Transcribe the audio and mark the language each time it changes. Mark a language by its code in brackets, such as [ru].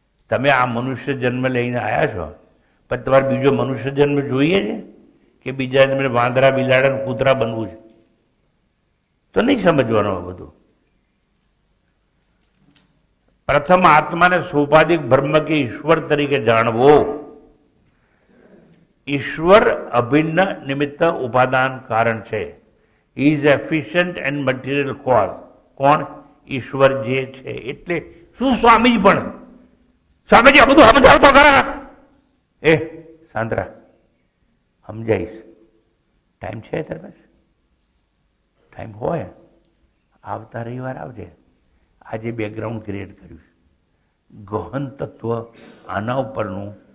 [gu] તમે આ મનુષ્ય જન્મ લઈને આવ્યા છો, પણ તમારે બીજો મનુષ્ય જન્મ જોઈએ છે કે બીજા જન્મે વાંદરા બિલાડા કૂતરા બનવું છે? તો નહીં સમજવાનું આ બધું. પ્રથમ આત્માને સોપાધિક બ્રહ્મ કે ઈશ્વર તરીકે જાણવો. ઈશ્વર અભિન્ન નિમિત્ત ઉપાદાન કારણ છે. [en] He is efficient and material cause. [gu] કોણ? ઈશ્વર જે છે. એટલે શું સ્વામીજી પણ, સ્વામીજી આ બધું સમજાવતો ખરા? એ સાંતરા, સમજાઈશ. ટાઈમ છે તારે પાસે? ટાઈમ હોય આવતા રવિવાર આવજે. આજે બેકગ્રાઉન્ડ ક્રિએટ કર્યું છે, ગહન તત્વ આના ઉપરનું.